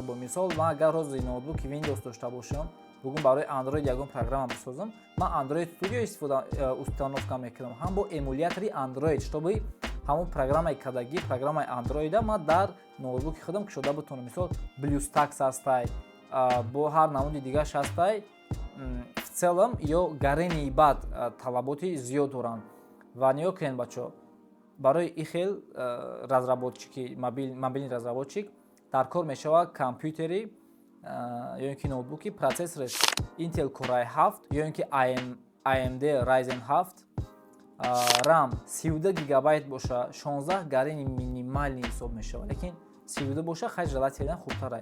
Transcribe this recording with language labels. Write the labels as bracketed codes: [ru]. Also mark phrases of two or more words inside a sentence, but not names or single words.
[tg] Бо мисол ман агар ҳозир ноутбуки Windows дошта бошам, бугун барои Android ягон программа бисозам, ман Android Studio истифода установка мекунам, ҳам бо эмулятори Android, чтобы ҳамон программаи кадагӣ, программаи Android ман дар ноутбуки худам кушода бутонам. Мисол BlueStacks ҳастай, бо ҳар намуди дигараш ҳастай. [ru] В целом [tg] ё гарени бад талаботи зиёд доранд. Ва нигоҳ кунед бачо, барои ин хел разработчики, [ru] мобилни разработчик [tg] дар кор мешавад компютери ё ин ки ноутбуки процессораш Intel Core i7 ё ин ки AMD Ryzen 7, RAM 32 гигабайт боша, 16 гарени минимални ҳисоб мешавад, лекин 32 боша хай желателен хубтарай.